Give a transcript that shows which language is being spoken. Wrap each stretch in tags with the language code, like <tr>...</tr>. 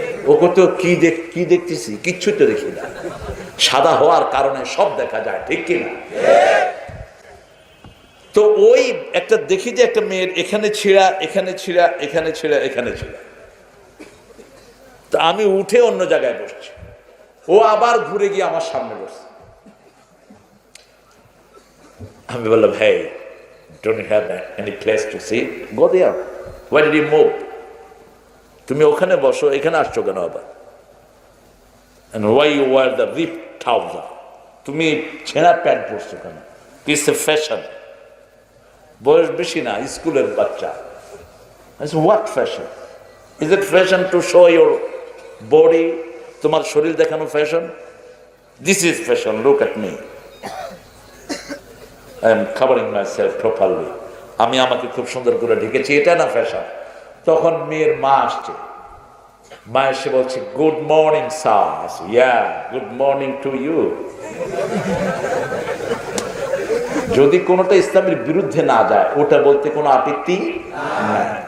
<bn>ও কত কি দেখতেছি, কিচ্ছু তো দেখি না। সাদা হওয়ার কারণে সব দেখা যায়, ঠিক কিনা? তো ওই একটা দেখি যে একটা মেয়ের এখানে ছিঁড়া, এখানে ছিঁড়া, এখানে ছিঁড়া, এখানে ছিঁড়া। তো আমি উঠে অন্য জায়গায় বসছি, ও আবার ঘুরে গিয়ে আমার সামনে বসছে। আমি বললাম,</bn> <en>hey, don't you have any place to sit? Go there. Why did you move?</en> <bn>তুমি ওখানে বসো, এখানে আসছো কেন আবার?</bn> <en>And why you wear the ripped trouser?</en> <bn>তুমি ছেঁড়া প্যান্ট পরছো কেন?</bn> <en>It's a fashion.</en> <bn>বয়স বেশি না, স্কুলের বাচ্চা।</bn> <en>I said, what fashion? Is it fashion to show your body?</en> <bn>তোমার শরীর দেখানো fashion?</bn> <en>This is fashion, look at me. I am covering myself properly.</en> <bn>আমি আমাকে খুব সুন্দর করে ঢেকেছি, এটা না ফ্যাশন। তখন মেয়ের মা আসছে, মা এসে বলছে,</bn> <en>Good morning sir. Yeah, good morning to you.</en> <bn>যদি কোনোটা ইসলামের বিরুদ্ধে না যায়, ওটা বলতে কোনো আপত্তি নাই।</bn>